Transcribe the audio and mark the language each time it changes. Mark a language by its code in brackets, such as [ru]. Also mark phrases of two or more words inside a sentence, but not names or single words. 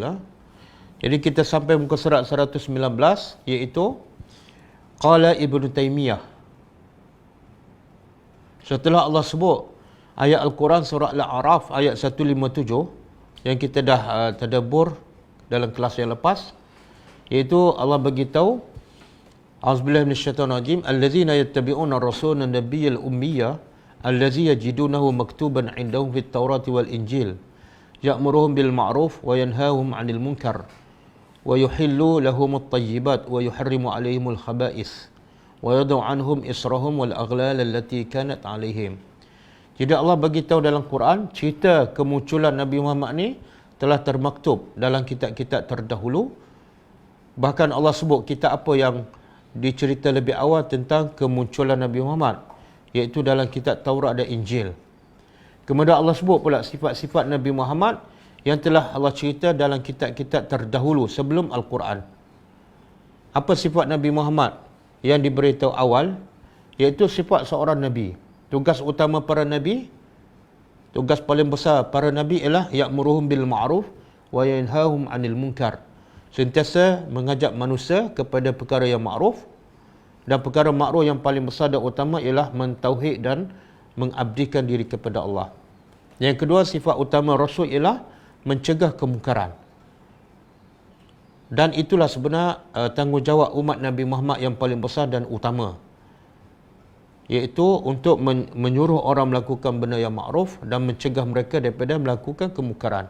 [ms] Jadi kita sampai muka surat 119, iaitu Qala Ibnu Taymiyah. Setelah Allah sebut ayat Al-Quran surah Al-A'raf ayat 157 yang kita dah tadabbur dalam kelas yang lepas, iaitu Allah beritahu, [ar] أعوذ بالله من الشيطان الرجيم الذين يتبعون الرسول النبي الأمي الذي يجدونه مكتوبا عندهم في التوراة والإنجيل يأمرهم بالمعروف وينهاهم عن المنكر ويحل لهم الطيبات ويحرم عليهم الخبائث ويضع عنهم إصرهم والأغلال التي كانت عليهم. [ms] Jadi Allah bagi tahu dalam Quran, cerita kemunculan Nabi Muhammad ni telah termaktub dalam kitab-kitab terdahulu. Bahkan Allah sebut kitab apa yang dicerita lebih awal tentang kemunculan Nabi Muhammad, iaitu dalam kitab Taurat dan Injil. Kemudian Allah sebut pula sifat-sifat Nabi Muhammad yang telah Allah cerita dalam kitab-kitab terdahulu sebelum Al-Quran. Apa sifat Nabi Muhammad yang diberitahu awal? Iaitu sifat seorang Nabi. Tugas utama para Nabi, tugas paling besar para Nabi ialah [ar] يأمرهم بالمعروف وينهاهم عن المنكر. [ms] Sentiasa mengajak manusia kepada perkara yang ma'ruf, dan perkara ma'ruf yang paling besar dan utama ialah mentauhid dan mengabdikan diri kepada Allah. Yang kedua, sifat utama Rasul ialah mencegah kemungkaran. Dan itulah sebenar tanggungjawab umat Nabi Muhammad yang paling besar dan utama, iaitu untuk menyuruh orang melakukan benda yang makruf dan mencegah mereka daripada melakukan kemungkaran.